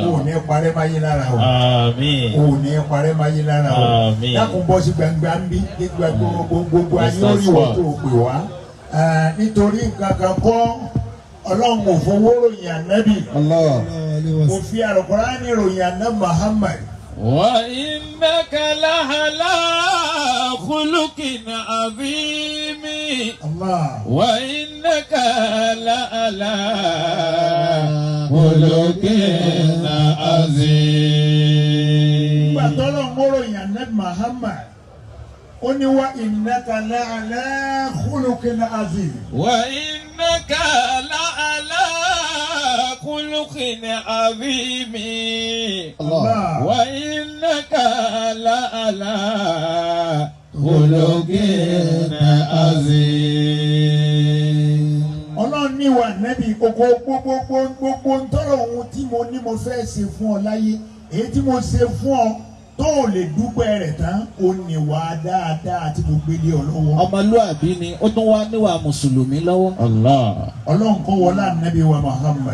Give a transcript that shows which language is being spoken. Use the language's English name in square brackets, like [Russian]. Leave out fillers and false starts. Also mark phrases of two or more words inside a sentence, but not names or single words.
[Yoruba] o ní parẹ́ máa yí lára o. àmín. o ní parẹ́ máa yí lára o. àmín. dákun bọ́ sí gbangba ń bí gbogbo ayé orí wọ́n tó pè wá nítorí kankan kọ́ ọlọ́run kò fowó ròyìn ànábì kò fi Al-Qur'ani ròyìn ànábì Muhammad. [Arabic] وإنك لعلى خلق عظيم. وإنك لعلى خلق عظيم. [Yoruba] nígbà tọ́lọ̀ ń ròyìn ànábì Muhammad ó ní [Arabic] وإنك لعلى خلق عظيم. وإنك لعلى خلق عظيم. وإنك لعلى خلق عظيم. [Yoruba] ọlọ́run ní wa nẹ́bí gbogbo ntọ́rọ̀ ohun tí mo ní mo fẹ́ ṣe fún ọ láyé èyí tí mo ṣe fún ọ tó o lè dúpẹ́ rẹ̀ tán o níwà dáadáa tí mo gbé lé ọ lọ́wọ́. ọmọlúwàbí ni ó tún wá níwà mùsùlùmí lọ́wọ́. ọlọ́run kọ́ wọlé ànábì wa Muhammad.